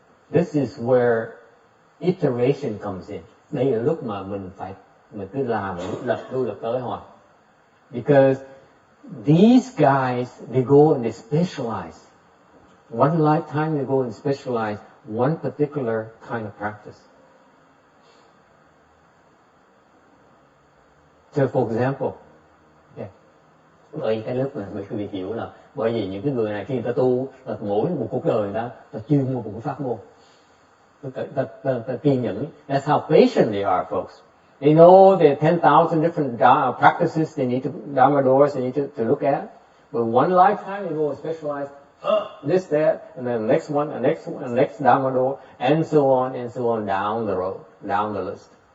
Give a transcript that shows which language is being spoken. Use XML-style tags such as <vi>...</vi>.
<en>This is where iteration comes in.</en> <vi>Đây là lúc mà mình cứ làm, lật tới hoài.</vi> <en>Because these guys, they go and they specialize. One lifetime they go and specialize one particular kind of practice. So for example,</en> <vi>bởi cái lúc mà quý vị hiểu là bởi vì những cái người này khi người ta tu là mỗi một cuộc đời người ta chuyên một pháp môn. Ta kiên nhẫn.</vi> <en>That's how patient they are, folks. They know there are 10,000 different practices they need to, Dharma doors they need to look at. But one lifetime they go and specialize this, that, and then the next one, and next Dharma door, and so on down the road, down the list.</en>